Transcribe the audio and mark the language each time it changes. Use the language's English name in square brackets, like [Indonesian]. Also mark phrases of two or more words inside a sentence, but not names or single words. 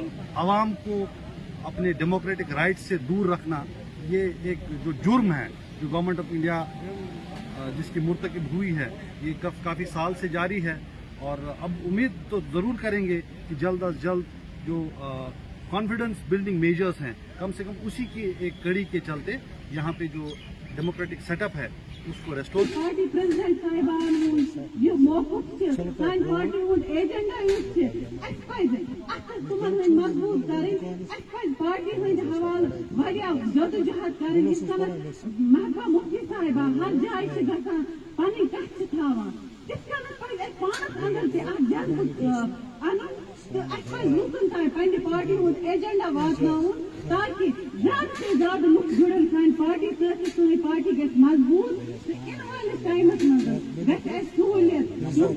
[Urdu] عوام کو اپنے [English] democratic right [Urdu] سے دور رکھنا یہ ایک جو جرم ہے جو [English] government of India [Urdu] جس کی مرتکب ہوئی ہے یہ کافی سال سے جاری ہے اور اب امید تو ضرور کریں گے کہ جلد از جلد جو [English] confidence building measures [Urdu] ہیں کم سے کم اسی کی ایک کڑی کے چلتے یہاں پہ جو [English] democratic set up [Urdu] ہے اس کو ریسٹور [English] party president [Kashmiri] صاحبان یہ موقف سان پارٹی ہند ایجنڈا تمن مضبوط کریں پارٹی ہند حوالہ واریاہ جدوجہد کریں [Urdu] اس طرح [Kashmiri] محبوبہ مفتی صاحبہ ہر جائے سے گژھان پنٕنۍ کتھ تھاوان تِتھ کٔنۍ پزِ اسہِ پانس اندر تہِ اکھ جذبہٕ انُن تہٕ اسہِ پزِ لوٗکن تام پننہِ پارٹی ہُنٛد ایجنڈا واتناوُن تاکہِ [Urdu] زیادٕ سے زیادٕ [Kashmiri] لُکھ جُڑن سانہِ پارٹی سۭتۍ تہٕ سٲنۍ پارٹی گژھِ مضبوٗط تہٕ یِنہٕ وٲلِس ٹایمس منٛز گژھِ اسہِ سہوٗلیت چوٗنٛکہِ